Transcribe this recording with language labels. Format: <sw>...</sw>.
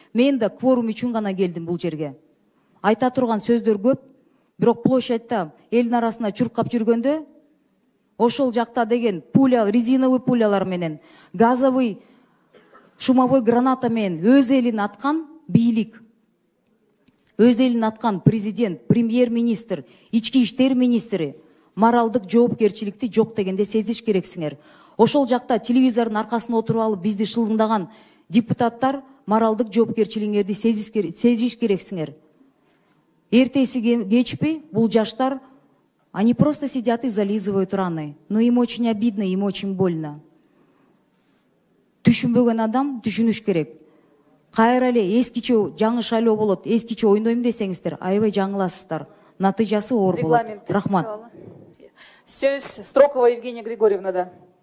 <ky>Мен да кворум үчүн гана келдим бул жерге. Айта турган сөздөр көп, бирок площадьта элдин арасында чуркап жүргөндө ошол жакта деген пуля, резиновый пулялар менен, газовый шумовой граната менен өз элин аткан бийлик, өз элин аткан президент, премьер-министр, ички иштер министри моралдык жоопкерчиликти жок дегенде сезиш керексиңер. Ошол жакта телевизордун аркасында отуруп алып бизди шылыңдаган депутаттар моралдык жоопкерчилигиңерди сезиш керексиңер. Эртеси кечпей бул жаштар,</ky> <ru>они просто сидят и зализывают раны. Но им очень обидно, им очень больно.</ru> <ky>Түшүнбөгөн адам түшүнүш керек. Кайра эле эскиче жаңы шайлоо болот, эскиче ойнойм десеңиздер, аябай жаңыласыздар. Натыйжасы оор болот. Рахмат. Сөз Строкова Евгения Григорьевнада.</ky>